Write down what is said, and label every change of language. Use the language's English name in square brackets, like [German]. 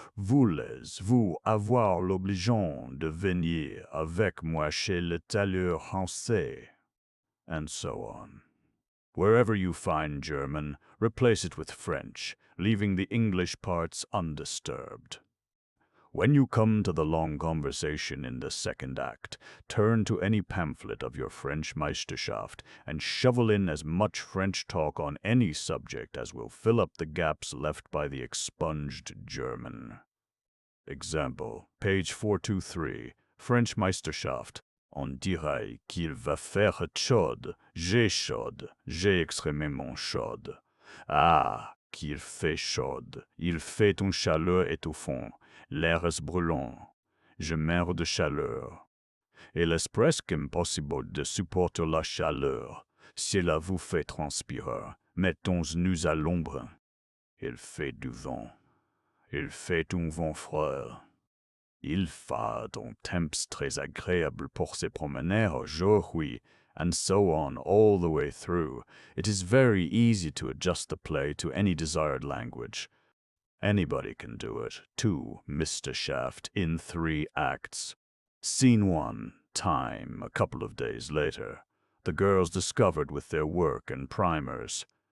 [French] Voulez-vous avoir l'obligeance de venir avec moi chez le tailleur français?" [English] And so on. Wherever you find German, replace it with French, leaving the English parts undisturbed. When you come to the long conversation in the second act, turn to any pamphlet of your French Meisterschaft and shovel in as much French talk on any subject as will fill up the gaps left by the expunged German. Example, page 423, French Meisterschaft. [French] "On dirait qu'il va faire chaude. J'ai extrêmement chaude. Ah, qu'il fait chaude. Il fait une chaleur étouffante. L'air est brûlant. Je meurs de chaleur. Il est presque impossible de supporter la chaleur. Cela vous fait transpirer. Mettons-nous à l'ombre. Il fait du vent. Il fait un vent froid. Il fait un temps très agréable pour se promener aujourd'hui," [English] and so on all the way through. It is very easy to adjust the play to any desired language. Anybody can do it, too, Mr. Shaft, in 3 acts. Scene 1, time, a couple of days later. The girls discovered with their work and primers.